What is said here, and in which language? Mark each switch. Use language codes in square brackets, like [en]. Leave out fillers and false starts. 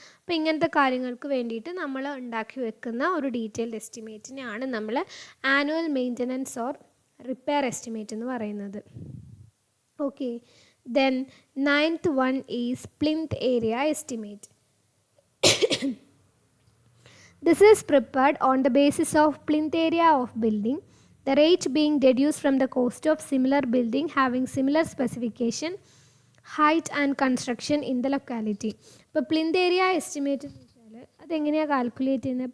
[ml] അപ്പോൾ ഇങ്ങനത്തെ കാര്യങ്ങൾക്ക് വേണ്ടിയിട്ട് നമ്മൾ ഉണ്ടാക്കി വെക്കുന്ന ഒരു ഡീറ്റെയിൽഡ് എസ്റ്റിമേറ്റിനെയാണ് നമ്മൾ annual maintenance or repair estimate എന്ന് പറയുന്നത്. [en] Okay, then 9th one is plinth area estimate. This is prepared on the basis of plinth area of building, the rate being deduced from the cost of similar building having similar specification, height and construction in the locality. [ml] ഇപ്പോൾ plinth area estimate എന്ന് വെച്ചാൽ അതെങ്ങനെയാണ് calculate ചെയ്യുന്നത്?